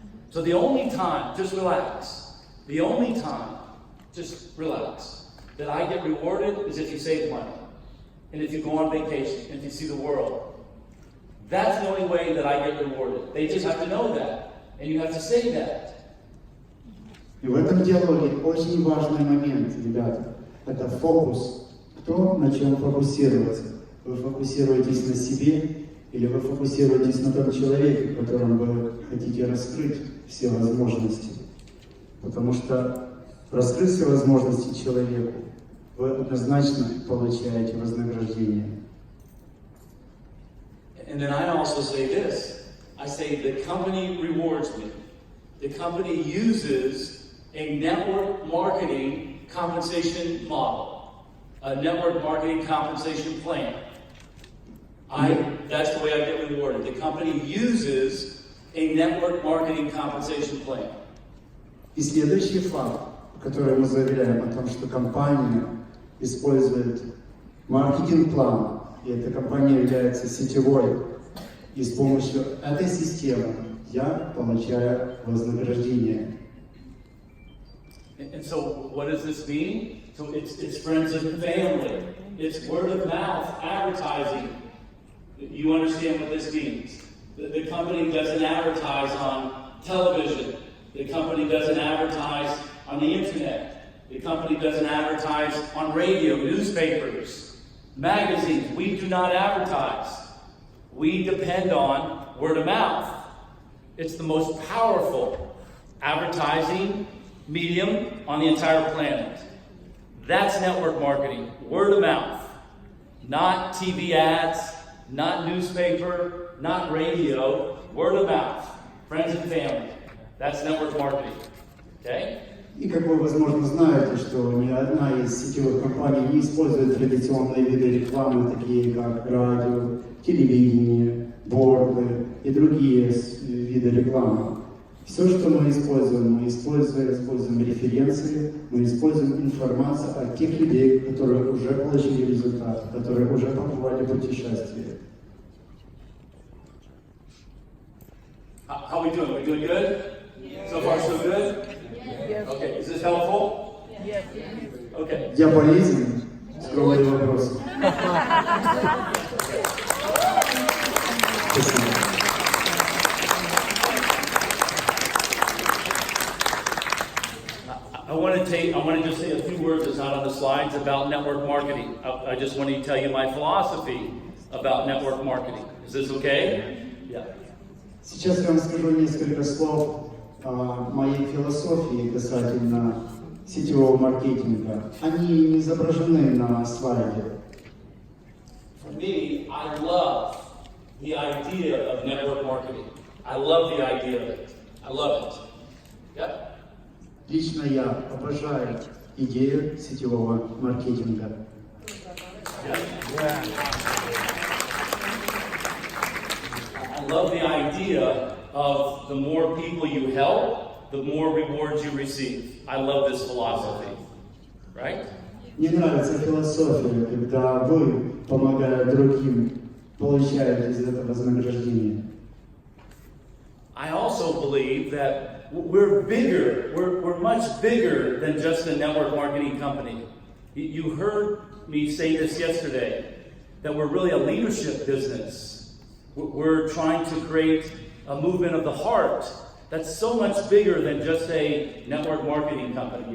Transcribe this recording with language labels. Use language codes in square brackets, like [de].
[en] So the only time, just relax. The only time, just relax, that I get rewarded is if you save money. And if you go on vacation, and if you see the world. That's the only way that I get rewarded. They just have to know that. And you have to say that. [ru] И в этом диалоге очень важный момент, ребята. Это фокус. Кто на чем фокусируется? Вы фокусируетесь на себе или вы фокусируетесь на том человеке, которому вы хотите раскрыть все возможности? Потому что раскрыть все возможности человеку, вы однозначно получаете вознаграждение. [en] And then I also say this. I say the company rewards me. The company uses a network marketing compensation model, a network marketing compensation plan. That's the way I get rewarded. The company uses a network marketing compensation plan. И следующий факт, который мы заявляем о том, что компания использует маркетинг-план, и эта компания является сетевой, и с помощью этой системы я получаю вознаграждение. And so what does this mean? So it's friends and family. It's word of mouth advertising. You understand what this means? The company doesn't advertise on television. The company doesn't advertise on the internet. The company doesn't advertise on radio, newspapers, magazines. We do not advertise. We depend on word of mouth. It's the most powerful advertising medium on the entire planet. That's network marketing, word of mouth. Not TV ads, not newspaper, not radio, word of mouth. Friends and family. That's network marketing. Okay? [ru] И как вы, возможно, знаете, что ни одна из сетевых компаний не использует традиционные виды рекламы, такие как радио, телевидение, борды и другие виды рекламы. Все, что мы используем референции, мы используем информацию от тех людей, которые уже получили результат, которые уже побывали в путешествии. [en] How are we doing? We doing good? So far, so good? this helpful? Yes. Okay. [ru] Я полезен? Скромный вопрос. Спасибо. [en] I want to just say a few words that's not on the slides about network marketing. I just want to tell you my philosophy about network marketing. Is this okay? Yeah. [ru] Сейчас я вам скажу несколько слов о моей философии касательно сетевого маркетинга. Они не изображены на слайде. [en] For me, I love the idea of network marketing. I love the idea of it. I love it. Yep. [ru] Лично я обожаю идею сетевого маркетинга. [en] I love the idea of the more people you help, the more rewards you receive. I love this philosophy. Right? [ru] Мне нравится философия, когда вы, помогая другим, получаете из этого вознаграждение. [en] I also believe that we're bigger. We're much bigger than just a network marketing company. You heard me say this yesterday, that we're really a leadership business. We're trying to create a movement of the heart that's so much bigger than just a network marketing company.